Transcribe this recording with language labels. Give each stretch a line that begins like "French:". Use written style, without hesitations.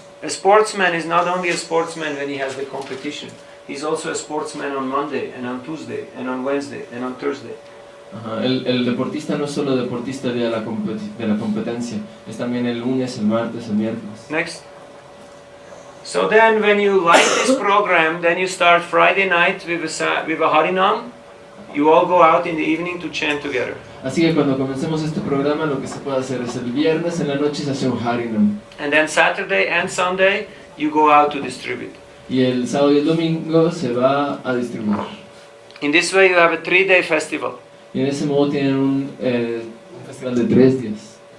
English: A sportsman is not only a sportsman when he has the competition, he's also a sportsman on Monday and on Tuesday and on Wednesday and on Thursday.
Spanish: El deportista no es solo deportista el día de la competencia, es también el lunes, el martes, el miércoles.
English: Next. So then when you like this program, then you start Friday night with a Harinam. You all go out in the evening to chant together.
Spanish: Así que cuando comencemos este programa, lo que se puede hacer es el viernes en la noche se hace un Harinam.
English: And then Saturday and Sunday, you go out to distribute.
Spanish: Y el sábado y el domingo se va a distribuir.
English: In this way you have a 3-day festival.
Spanish: Y en ese modo tienen un festival de 3 días.